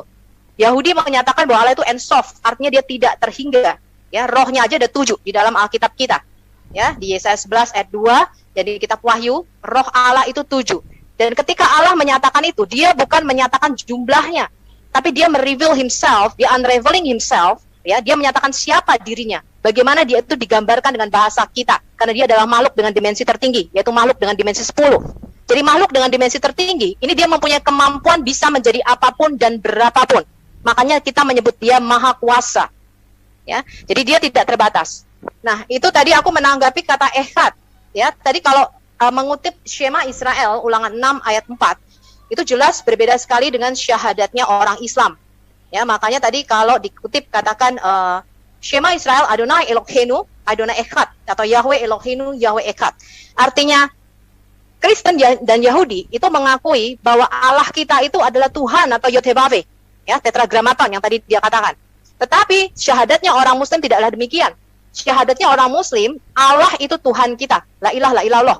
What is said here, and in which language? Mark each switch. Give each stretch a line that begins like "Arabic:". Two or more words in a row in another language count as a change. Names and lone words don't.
Indonesian: Yahudi menyatakan bahwa Allah itu ensof, artinya dia tidak terhingga. Ya, rohnya aja ada 7 di dalam Alkitab kita. Ya, di Yesaya 11 ayat 2, jadi di kitab Wahyu, roh Allah itu 7. Dan ketika Allah menyatakan itu, dia bukan menyatakan jumlahnya, tapi dia
English: mereveal himself,
Indonesian: dia
English: unraveling himself,
Indonesian: ya, dia menyatakan siapa dirinya. Bagaimana dia itu digambarkan dengan bahasa kita, karena dia adalah makhluk dengan dimensi tertinggi, yaitu makhluk dengan dimensi 10. Jadi makhluk dengan dimensi tertinggi, ini dia mempunyai kemampuan bisa menjadi apapun dan berapapun. Makanya kita menyebut dia maha kuasa. Ya, jadi dia tidak terbatas. Nah, itu tadi aku menanggapi kata ehad. Ya, tadi kalau mengutip Shema Israel, ulangan 6 ayat 4, itu jelas berbeda sekali dengan syahadatnya orang Islam. Ya, makanya tadi kalau dikutip katakan
Hebrew: שמע ישראל אדוני אלהינו אדוני אחד,
Indonesian: atau
Hebrew: יהוה אלהינו יהוה אחד.
Indonesian: Artinya Kristen dan Yahudi itu mengakui bahwa Allah kita itu adalah Tuhan atau Yod-Heh-Vav-Veh, ya, tetragramaton yang tadi dia katakan. Tetapi syahadatnya orang Muslim tidaklah demikian. Syahadatnya orang Muslim, Allah itu Tuhan kita,
Arabic: لا إله إلا الله.